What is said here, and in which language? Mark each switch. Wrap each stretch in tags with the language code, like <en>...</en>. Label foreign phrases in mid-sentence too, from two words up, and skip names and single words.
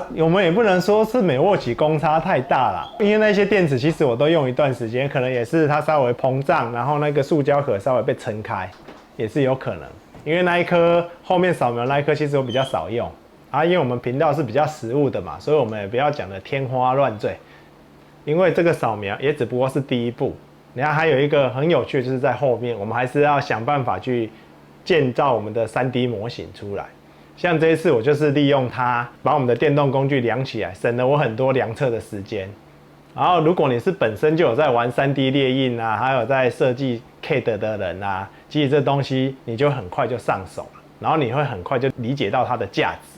<zh>我們也不能說是美沃奇公差太大啦，因為那些電池其實我都用一段時間，可能也是它稍微膨脹，然後那個塑膠殼稍微被撐開，也是有可能。因為那一顆後面掃描那一顆其實我比較少用啊，因為我們頻道是比較實務的嘛，所以我們也不要講的天花亂墜。因為這個掃描也只不過是第一步，你看還有一個很有趣的就是在後面，我們還是要想辦法去建造我們的3D 模型出來。像這一次我就是利用它把我們的電動工具量起來，省了我很多量測的時間。然後如果你是本身就有在玩 3D 列印啊，還有在設計 CAD 的人啊，其實這東西你就很快就上手了，然後你會很快就理解到它的價值。</zh>